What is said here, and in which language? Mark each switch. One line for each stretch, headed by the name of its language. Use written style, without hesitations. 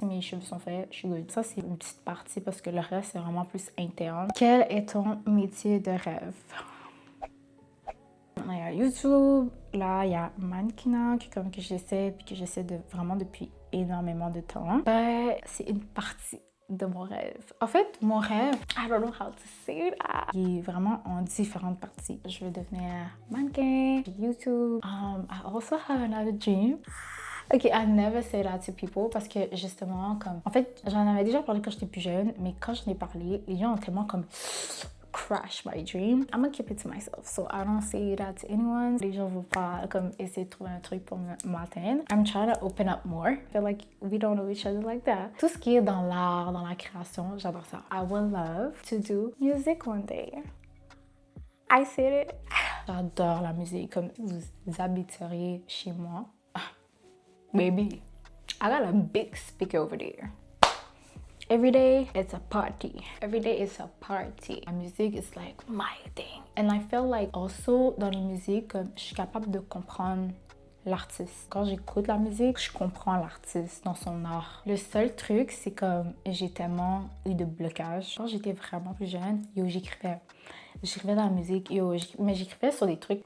French: Mes cheveux sont faits, je suis good. Ça, c'est une petite partie parce que le reste, c'est vraiment plus interne. Quel est ton métier de rêve? Il y a YouTube, là, il y a mannequinat que j'essaie, puis que j'essaie de vraiment depuis énormément de temps. Ben, c'est une partie de mon rêve. En fait, mon rêve,
English: I don't know how to say that.
French: Il est vraiment en différentes parties. Je veux devenir mannequin, YouTube.
English: I also have another dream. Ok, I never say that to people
French: parce que justement, comme... En fait, j'en avais déjà parlé quand j'étais plus jeune, mais quand j'en ai parlé, les gens ont tellement comme
English: crash my dream. I'm gonna keep it to myself, so I don't say that to anyone.
French: Les gens vont pas comme essayer de trouver un truc pour m'atteindre.
English: I'm trying to open up more. I feel like we don't know each other like that.
French: Tout ce qui est dans l'art, dans la création, j'adore ça.
English: I would love to do music one day. I said it.
French: J'adore la musique. Comme vous habiteriez chez moi.
English: Baby, I got a big speaker over there. Every day, it's a party. Every day, it's a party. My music is like my thing. And I feel like also,
French: dans les musiques, je suis capable de comprendre l'artiste. Quand j'écoute la musique, je comprends l'artiste dans son art. Le seul truc, c'est comme j'ai tellement eu de blocage. Quand j'étais vraiment plus jeune, j'écrivais dans la musique, mais j'écrivais sur des trucs.